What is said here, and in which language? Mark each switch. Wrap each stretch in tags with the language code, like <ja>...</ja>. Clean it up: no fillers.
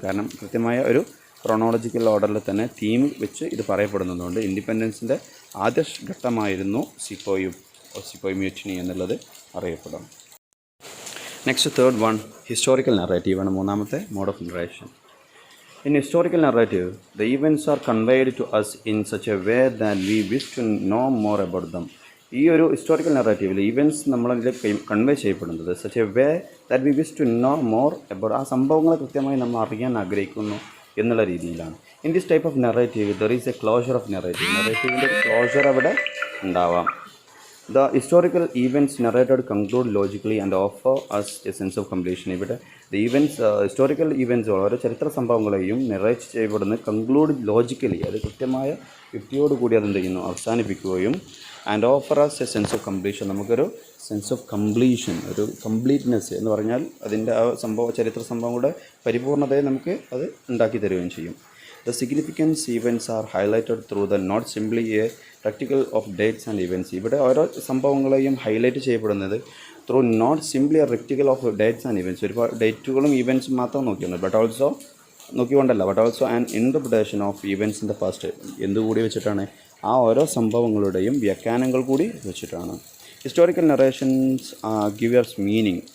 <ml>കാരണം കൃത്യമായ ഒരു ക്രോണോളജിക്കൽ ഓർഡറിൽ തന്നെ തീം വെച്ച് ഇത് പറയപ്പെടുന്നതുകൊണ്ട് ഇൻഡിപെൻഡൻസിൻ്റെ ആദ്യ ഘട്ടമായിരുന്നു സിപ്പോയ് മ്യൂട്ടിനി എന്നുള്ളത് അറിയപ്പെടും. നെക്സ്റ്റ് തേർഡ് വൺ ഹിസ്റ്റോറിക്കൽ നറേറ്റീവാണ്, മൂന്നാമത്തെ mode of narration.</ml> <en>In historical narrative, the events are conveyed to us in such a way that we wish to know more about them.</en> <ml>ഈ ഒരു historical നറേറ്റീവിൽ events നമ്മളിലേക്ക് convey ചെയ്യപ്പെടുന്നത്</ml> <en>such a way that we wish to know more about,</en> <ml>ആ സംഭവങ്ങളെ കൃത്യമായി നമ്മൾ അറിയാൻ ആഗ്രഹിക്കുന്നു എന്നുള്ള രീതിയിലാണ്.</ml> <en>In this type of narrative there is a closure of narrative.</en> <ml>നറേറ്റീവിൻ്റെ closure അവിടെ ഉണ്ടാവാം.</ml> <en>The historical events narrated conclude logically and offer us a sense of completion.</en> <ml>ഇവിടെ the events, ഹിസ്റ്റോറിക്കൽ ഈവൻറ്റ്സ് ഓരോ ചരിത്ര സംഭവങ്ങളെയും നെറേറ്റ് ചെയ്യപ്പെടുന്നത്</ml> <en>conclude logically,</en> <ml>അത് കൃത്യമായ യുക്തിയോടുകൂടി അതെന്ത് ചെയ്യുന്നു, അവസാനിപ്പിക്കുകയും</ml> <en>and offer us a sense of completion,</en> <ml>നമുക്കൊരു സെൻസ് ഓഫ് കംപ്ലീഷൻ, ഒരു കംപ്ലീറ്റ്നെസ് എന്ന് പറഞ്ഞാൽ അതിൻ്റെ ആ ചരിത്ര സംഭവങ്ങളുടെ പരിപൂർണതയെ നമുക്ക് അത് ഉണ്ടാക്കി തരുകയും ചെയ്യും.</ml> <en>The significant events are highlighted through the not simply a practical of dates and events.</en> <ml>ഇവിടെ ഓരോ സംഭവങ്ങളെയും ഹൈലൈറ്റ് ചെയ്യപ്പെടുന്നത്</ml> <en>through not simply a recital of dates and events,</en> <ml>ഒരുപാട് ഡേറ്റുകളും ഈവൻറ്റ്സും മാത്രം നോക്കിയുണ്ട്,</ml> <en>But also an interpretation of events in the past.</en> <ml>എന്തുകൂടി വെച്ചിട്ടാണ്? ആ ഓരോ സംഭവങ്ങളുടെയും വ്യാഖ്യാനങ്ങൾ കൂടി വെച്ചിട്ടാണ്. Historical narrations</ml> <en>Give years meaning.</en>